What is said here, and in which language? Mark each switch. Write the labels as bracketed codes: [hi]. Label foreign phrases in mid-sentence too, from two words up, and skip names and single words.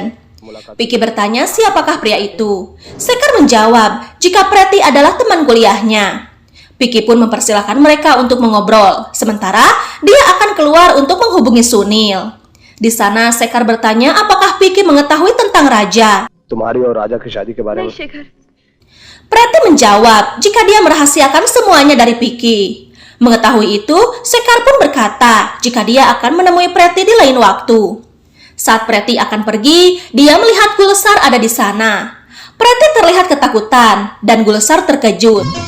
[id] Vicky bertanya siapakah pria itu. Sekar menjawab jika Pretty adalah teman kuliahnya. Vicky pun mempersilahkan mereka untuk mengobrol. Sementara dia akan keluar untuk menghubungi Sunil. Di sana Sekar bertanya apakah Vicky mengetahui tentang raja. [hi] तुम्हारी और राजा की शादी के बारे में [id] Pretty menjawab jika dia merahasiakan semuanya dari Vicky. Mengetahui itu, Sekar pun berkata jika dia akan menemui Pretty di lain waktu. Saat Pretty akan pergi, dia melihat Gulsar ada di sana. Pretty terlihat ketakutan dan Gulsar terkejut.